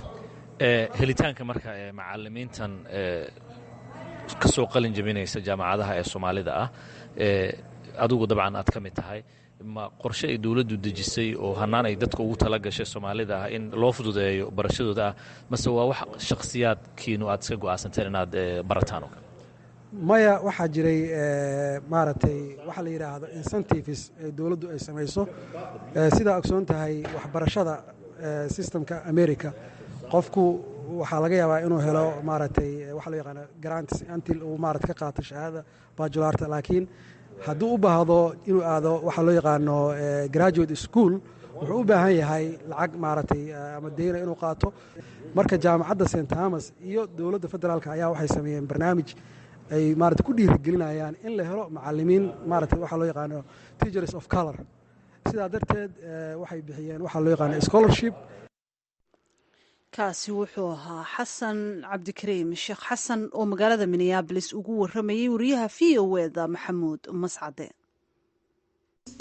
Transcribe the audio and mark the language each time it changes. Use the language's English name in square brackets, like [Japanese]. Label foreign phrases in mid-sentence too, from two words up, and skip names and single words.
[Somali] helitaanka marka macallimiintan ka soo qalin jabinaysa jaamacadaha ee soomaalida ah adigu dabcan aad ka mid tahay ma qorshe ay dawladdu dejisay oo hannaan ay dadka ugu tala gashay soomaalida ah in loo fududeeyo barashadooda ah mase waa wax shakhsiyaadkiinu aad iska go'aansanteen inaad barataan oo kale maya waxaa jiray maaragtay waxa la yidhaahdo incentives ee dawladdu ay samayso sidaa ogsoon tahay waxbarashada systemka america qofku waxaa laga yaabaa inuu helo maaragtay waxa loo yaqaano grants until uu maaragtay ka qaato shahaada bajularta laakiin hadduu u baahdo inuu aado waxaa loo yaqaano [English] graduate school [Somali] wuxuu u baahan yahay lacag maaragtay ama deyna inuu qaato marka jaamacadda st thomas iyo dowladda federaalka ayaa waxay sameeyeen barnaamij ay maaragtay ku dhiirigelinayaan in la helo macallimiin maaragtay waxaa loo yaqaano [English] teachers of color [Somali] sidaa darteed waxay bixiyeen waxaa loo yaqaano scholarship kaasi wuxuu ahaa xasan cabdikariim sheekh xasan oo magaalada minneabolis ugu waramayey wariyaha v o eda maxamuud mascade